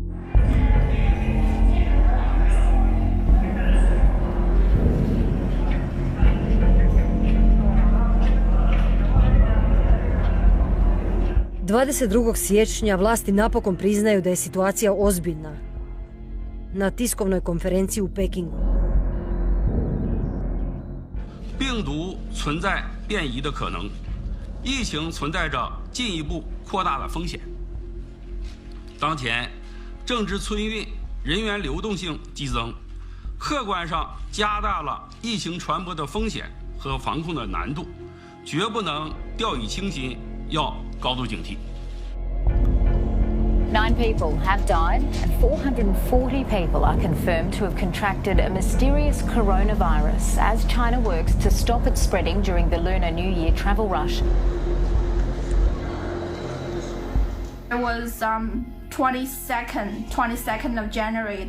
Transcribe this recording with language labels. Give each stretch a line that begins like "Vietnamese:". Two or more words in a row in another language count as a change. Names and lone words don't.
Croatian: ...22. siječnja vlasti napokon priznaju da je situacija ozbiljna. Na tiskovnoj konferenciji u Pekingu.
Chinese: 病毒存在变异的可能，疫情存在着进一步扩大的风险。当前，政治村运、人员流动性激增，客观上加大了疫情传播的风险和防控的难度，绝不能掉以轻心，要高度警惕。
English: 9 people have died and 440 people are confirmed to have contracted a mysterious coronavirus as China works to stop it spreading during the Lunar New Year travel rush. It was 22nd of January.